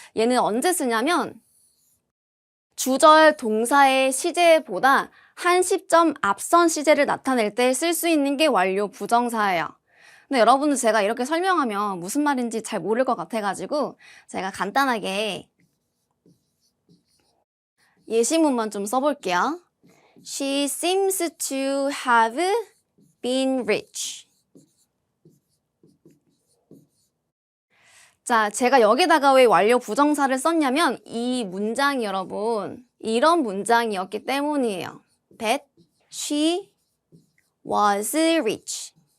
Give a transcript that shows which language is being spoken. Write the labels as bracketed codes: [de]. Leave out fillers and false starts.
[ko] 얘는 언제 쓰냐면 주절 동사의 시제보다 한 시점 앞선 시제를 나타낼 때 쓸 수 있는 게 완료 부정사예요. 근데 여러분들 제가 이렇게 설명하면 무슨 말인지 잘 모를 것 같아가지고 제가 간단하게 예시문만 좀 써볼게요. [en] She seems to have been rich. [ko] 자, 제가 여기다가 왜 완료 부정사를 썼냐면 이 문장이 여러분 이런 문장이었기 때문이에요. [en] That she was rich.